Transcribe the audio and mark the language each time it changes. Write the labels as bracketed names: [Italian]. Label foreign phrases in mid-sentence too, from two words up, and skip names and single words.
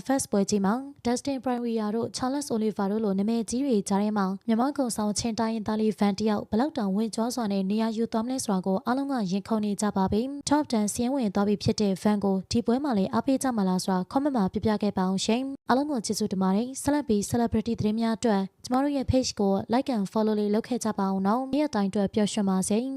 [Burmese] Fest ပွဲကြီးမှာ Dustin Poirier တို့ Charles Oliveira တို့လိုနာမည်ကြီးတွေကြားထဲမှာမြန်မာကုံဆောင်ချင်းတိုင်းသားလေးဗန်တယောက်ဘလောက်တောင်ဝင်ကြွားစွာနဲ့နေရာယူသွားမလဲဆိုတာကိုအားလုံးကရင်ခုန်နေကြပါပြီ။ Top 10စီးရင်ဝင်သွားပြီဖြစ်တဲ့ဗန်ကိုဒီပွဲမှာလည်းအားပေးကြမှာလားဆိုတာ comment မှာပြပြခဲ့ပါအောင်ရှင်။အားလုံးကိုကျေးဇူးတင်ပါတယ်။ ဆက်လက်ပြီး celebrity သတင်းများအတွက်ကျမတို့ရဲ့ page ကို [English] like and follow [Burmese] လေးလုပ်ခဲ့ကြပါအောင်နော်။နေ့ရက်တိုင်းအတွက်ပျော်ရွှင်ပါစေ။